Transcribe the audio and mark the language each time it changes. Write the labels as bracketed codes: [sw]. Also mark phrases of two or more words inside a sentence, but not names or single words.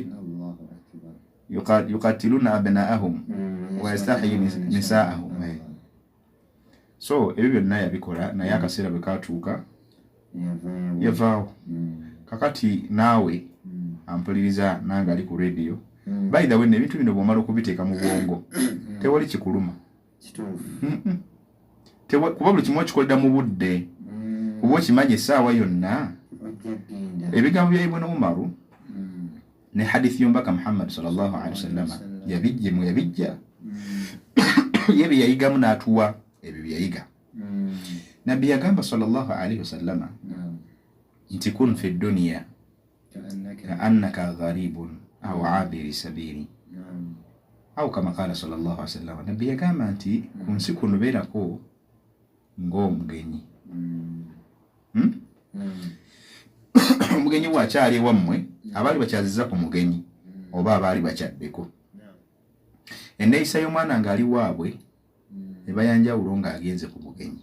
[ar] يقتلون أبناءهم ويستحيي نساءهم. [lg] So ebyo byonna yabikola naye akaseera bwe katuuka yavaawo. Kakati naawe ampuliriza nange ali ku radio. [en] By the way [lg] ebintu bino bw'omala okubiteeka mu bwongo tewali kikuluma. Kuba buli kimu okikolera mu budde kuba okimanya essaawa yonna. Ebigambo bya Ibn Umar ne hadithi y'omubaka Muhammad [ar] صلى الله عليه وسلم [lg] yabijja ye bye yayigamu n'atuwa ebyo bye yayiga. Nabbi yagamba [ar] صلى الله عليه وسلم nti كن في الدنيا كأنك غريب أو عابر سبيل أو كما قال صلى الله عليه وسلم. [lg] Nabbi yagamba nti ku nsi kuno beerako ng'omugenyi. Omugenyi bw'akyali ewammwe abaali bakyaziza ku mugenyi oba abaali bakyaddeko. Enneeyisa y'omwana ng'ali waabwe eba yanjawulo ng'agenze ku mugenyi.